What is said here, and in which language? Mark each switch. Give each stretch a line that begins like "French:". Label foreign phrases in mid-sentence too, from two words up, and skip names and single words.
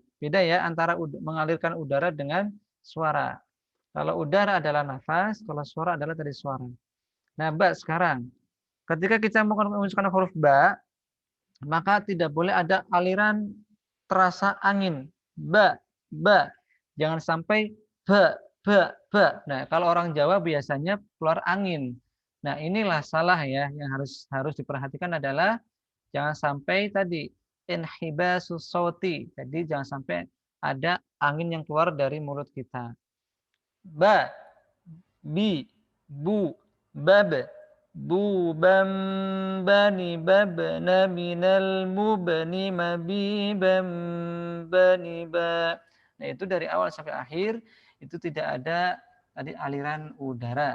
Indonesian: Beda ya antara mengalirkan udara dengan suara. Kalau udara adalah nafas, kalau suara adalah tadi suara. Nah, ba sekarang. Ketika kita mengucapkan huruf ba, maka tidak boleh ada aliran terasa angin. Ba, ba. Jangan sampai ba, ba, ba. Nah, kalau orang Jawa biasanya keluar angin. Nah, inilah salah ya, yang harus diperhatikan adalah jangan sampai tadi
Arabic: انحباس الصوت.
Indonesian: Jadi jangan sampai ada angin yang keluar dari mulut kita. Ba, bi, bu, bab, bu, bam, bani, babna, minal, mubni, mabi, bam, bani, ba. Nah, itu dari awal sampai akhir itu tidak ada tadi aliran udara.